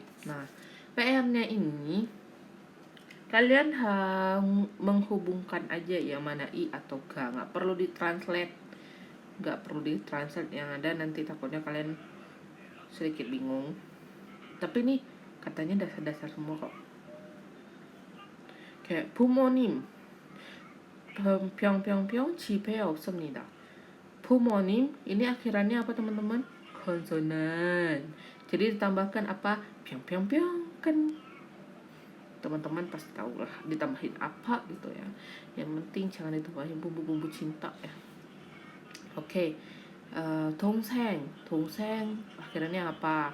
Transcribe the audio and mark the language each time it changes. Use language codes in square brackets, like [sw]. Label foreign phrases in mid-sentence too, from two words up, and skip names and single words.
[id] Nah, PR-nya ini kalian menghubungkan aja yang mana i atau ga. Nggak perlu ditranslate. Yang ada nanti takutnya kalian sedikit bingung. Tapi nih katanya dasar-dasar semua kok. [ko] Kayak 부모님 병 집에 없습니다. [id] 부모님 ini akhirannya apa teman-teman? Konsonan. Jadi ditambahkan apa? 병 kan teman-teman pasti tahu lah ditambahin apa gitu ya. Yang penting jangan ditambahin bumbu-bumbu cinta ya. Oke. 동생 akhirnya apa?